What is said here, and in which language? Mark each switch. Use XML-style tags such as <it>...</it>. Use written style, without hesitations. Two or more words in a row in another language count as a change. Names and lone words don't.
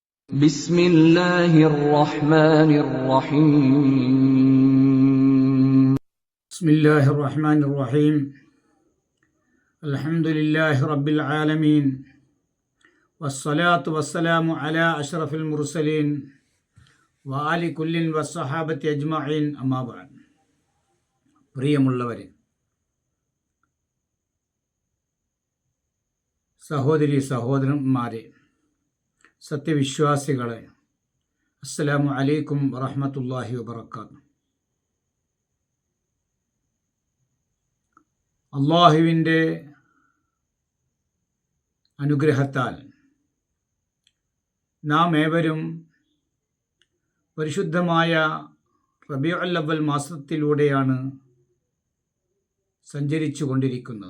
<ar>بسم الله الرحمن الرحيم بسم الله الرحمن الرحيم الحمد لله رب العالمين والصلاة والسلام على أشرف المرسلين وآل كل والصحابة أجمعين أما بعد.</ar> <ml>പ്രിയമുള്ളവരെ, സഹോദരി സഹോദരന്മാരെ, സത്യവിശ്വാസികളെ,</ml> <ar>السلام عليكم ورحمة الله وبركاته.</ar> <ml>അല്ലാഹുവിൻ്റെ അനുഗ്രഹത്താൽ നാം ഏവരും പരിശുദ്ധമായ റബീഉൽ അവ്വൽ മാസത്തിലൂടെയാണ് സഞ്ചരിച്ചു കൊണ്ടിരിക്കുന്നത്.</ml>